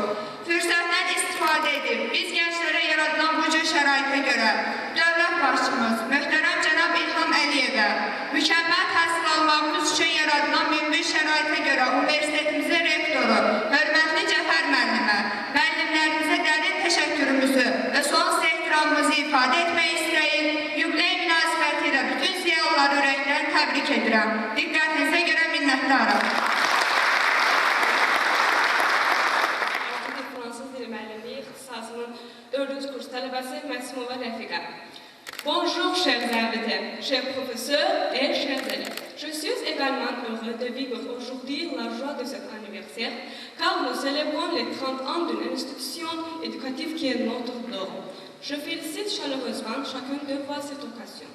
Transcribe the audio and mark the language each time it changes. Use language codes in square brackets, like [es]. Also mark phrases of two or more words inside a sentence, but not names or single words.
[az] Fürsətdən istifadə edib, biz gənclərə yaradılan bu cür şəraitə görə dövlət başçımız, möhtərəm cənab İlham Əliyevə, mükəmməl təhsil almağımız üçün yaradılan mümkün şəraitə görə universitetimizin rektoru Emirovu, hörmətli Cəfər müəllimə, müəllimlərimizə dərin təşəkkürümüzü və sonsuz ehtiramımızı ifadə etmək istəyir. Yubiley münasibəti ilə bütün ziyalıları ürəkdən təbrik edirəm. Diqqətinizə görə minnətdarım. Fransız dili müəllimliyi ixtisasının 4-cü kurs tələbəsi Məsimova Rəfiqə. [fr] Bonjour, chers invités, chers professeurs et chers élèves. Je suis également heureux de vivre aujourd'hui la joie de cet anniversaire, car nous célébrons les 30 ans d'une institution éducative qui est notre dôme. Je félicite chaleureusement chacun de vous à cette occasion.